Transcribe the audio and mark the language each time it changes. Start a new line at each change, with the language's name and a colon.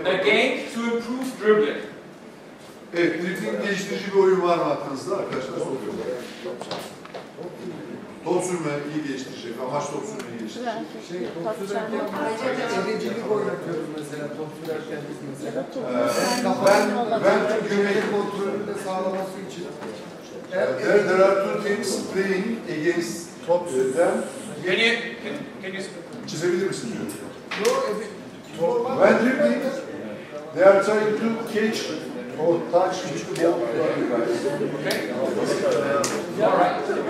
English: A game to improve dribbling.
Turkish: Evet, dribbling geliştirici bir oyun var mı aklınızda arkadaşlar? Top sürme iyi geliştirecek, amaç top sürmeyi geliştirecek. Top sürerken eğlenceli oynatıyoruz mesela, top sürerken biz mesela. Ben gömleği kontrolünü de sağlaması için.
English: There are two teams playing against top them. Can you
Turkish: Çizebilir misin?
English: When dribbling, they are trying to catch or touch the ball. Okay. All right.